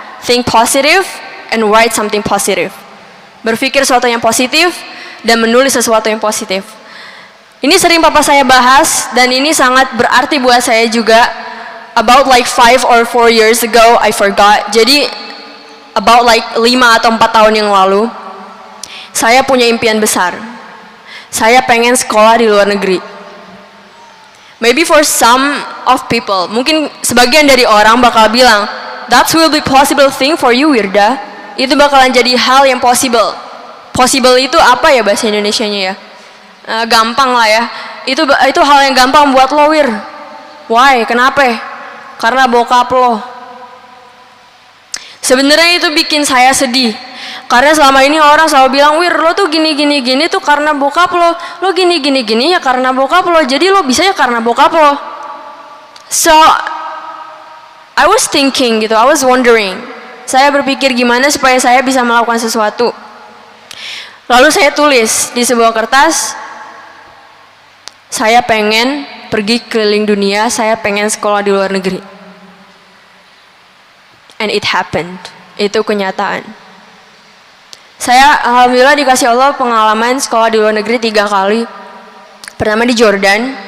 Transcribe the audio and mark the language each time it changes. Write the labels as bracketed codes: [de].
[en] Think positive and write something positive. [id] Berpikir sesuatu yang positif dan menulis sesuatu yang positif. Ini sering papa saya bahas dan ini sangat berarti buat saya juga. [en] About like 5 or 4 years ago, I forgot. [id] Jadi [en] about like [id] 5 atau 4 tahun yang lalu, saya punya impian besar. Saya pengen sekolah di luar negeri. [en] Maybe for some of people, [id] mungkin sebagian dari orang bakal bilang, [en] that will be possible thing for you, [id] Wirda. Itu bakalan jadi hal yang possible. Possible itu apa ya bahasa Indonesianya ya? Gampang lah ya. Itu hal yang gampang buat lo, Wir. [en] Why? [id] Kenapa? Karena bokap lo. Sebenarnya itu bikin saya sedih. Karena selama ini orang selalu bilang, Wir, lo tuh gini tuh karena bokap lo. Lo gini ya karena bokap lo. Jadi lo bisa ya karena bokap lo. [en] So, I was thinking gitu, I was wondering. [id] Saya berpikir gimana supaya saya bisa melakukan sesuatu. Lalu saya tulis di sebuah kertas, saya pengen pergi keliling dunia, saya pengen sekolah di luar negeri. [en] And it happened. [id] Itu kenyataan. Saya alhamdulillah dikasih Allah pengalaman sekolah di luar negeri 3 kali. Pertama di Jordan.